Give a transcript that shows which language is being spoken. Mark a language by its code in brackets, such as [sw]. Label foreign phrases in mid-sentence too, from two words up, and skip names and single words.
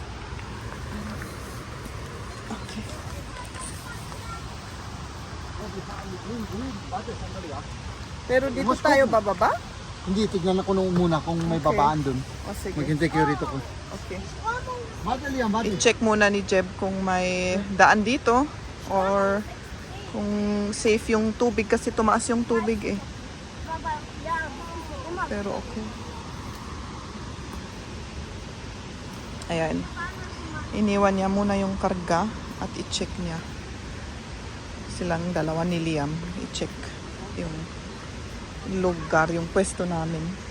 [tl] Okay. Pero dito tayo bababa? Hindi, tignan ako nung muna kung may Okay. babaan dun. O sige. Maghintay kayo rito ko. Okay. Madali yan, madali. I-check muna ni Jeb kung may daan dito or kung safe yung tubig kasi tumaas yung tubig eh. [de] Aber ja, immer. [tl] Pero okay. Ayan. Iniwan niya muna yung karga at i-check niya. Silang dalawa ni Liam. I-check yung lugar, yung pwesto namin.